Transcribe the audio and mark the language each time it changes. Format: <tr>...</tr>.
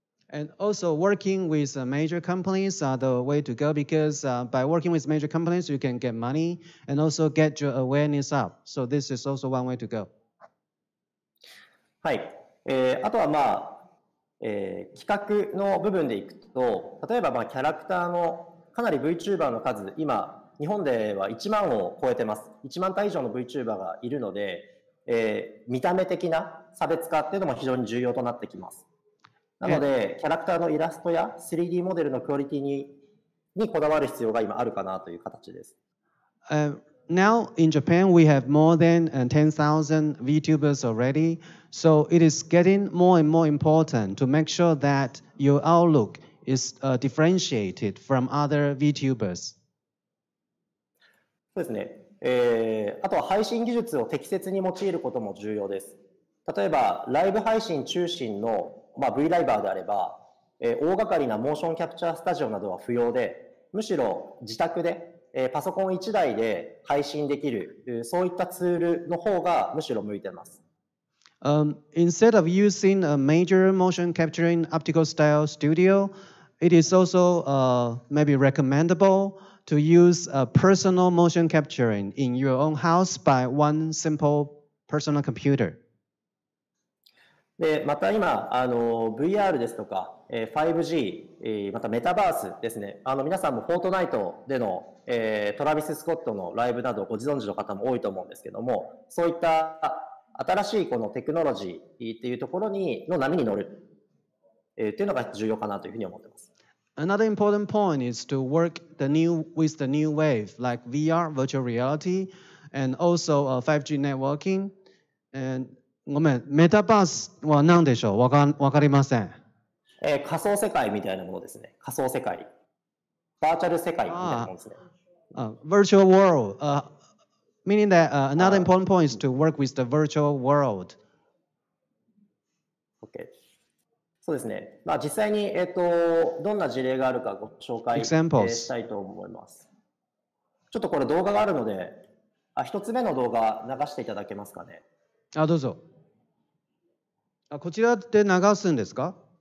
<en>And also working with major companies are the way to go, because by working with major companies, you can get money and also get your awareness up. So this is also one way to go.</en> <ja>はい。あとは企画の部分でいくと、例えばキャラクターのかなり VTuber の数、今、日本では1万を超えてます。 1万体以上の VTuber がいるので、見た目的な差別化っていうのも非常に重要となってきます。なので、キャラクターのイラストや 3D モデルのクオリティにこだわる必要が今あるかなという形です。</ja> <en>Now in Japan, we have more than 10,000 VTubers already. So it is getting more and more important to make sure that your outlook is differentiated from other VTubers.</en> <ja>そうですね。あとは配信技術を適切に用いることも重要です。例えば、ライブ配信中心のV ライバーであれば、大掛かりなモーションキャプチャースタジオなどは不要で、むしろ自宅で、パソコン1台で配信できる、そういったツールの方がむしろ向いています。</ja> <en>Instead of using a major motion capturing optical style studio, it is also maybe recommendable to use personal motion capturing in your own house by one simple personal computer.</en> <ja>でまた今VR ですとか 5G、またメタバースですね。皆さんもフォートナイトでの、トラビス・スコットのライブなどご存知の方も多いと思うんですけども、そういった新しいこのテクノロジーっていうところの波に乗る、っていうのが重要かなというふうに思っています。</ja> <en>Another important point is to work with the new wave like VR, virtual reality, and also 5G networking. And</en> <ja>ごめん、メタバースは何でしょう？わかりません。仮想世界みたいなものですね。仮想世界。バーチャル世界みたいなものですね。</ja> <en>Virtual world. Meaning that another important point is to work with the virtual world.</en> <ja>Okay. そうですね。実際に、どんな事例があるかご紹介したいと思います。ちょっとこれ動画があるので、一つ目の動画流していただけますかね。どうぞ。こちらで流すんですか？</ja>